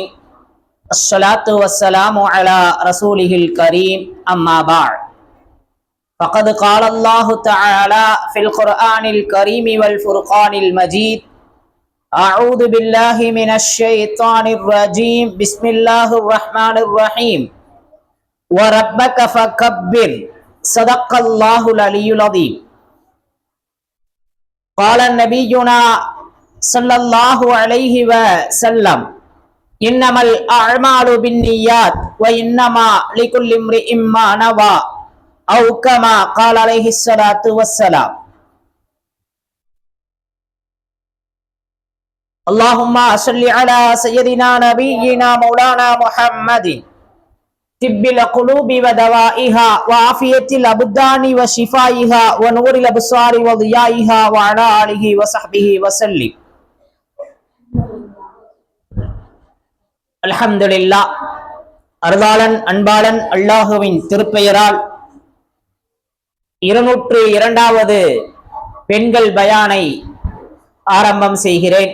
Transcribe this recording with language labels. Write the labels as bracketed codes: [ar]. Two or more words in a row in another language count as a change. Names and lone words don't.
[ar] الصلاة والسلام على رسوله الكريم. أما بعد. فقد قال الله تعالى في القرآن الكريم والفرقان المجيد. أعوذ بالله من الشيطان الرجيم. بسم الله الرحمن الرحيم. وَرَبَّكَ فَكَبِّرْ صدق الله العلي العظيم. قال نبينا صلى الله عليه وسلم إنما الأعمال بالنيات وإنما لكل امرئ ما نوى أو كما قال عليه الصلاة والسلام. اللهم صل على سيدنا نبينا مولانا محمد طب القلوب ودوائها وعافية الأبدان وشفائها ونور الأبصار وضيائها وعلى آله وصحبه وسلم. அல்ஹம்துலில்லாஹ். [ta] அருளாளன் அன்பாளன் அல்லாஹுவின் திருப்பெயரால் 202வது பெண்கள் பயானை ஆரம்பம் செய்கிறேன்.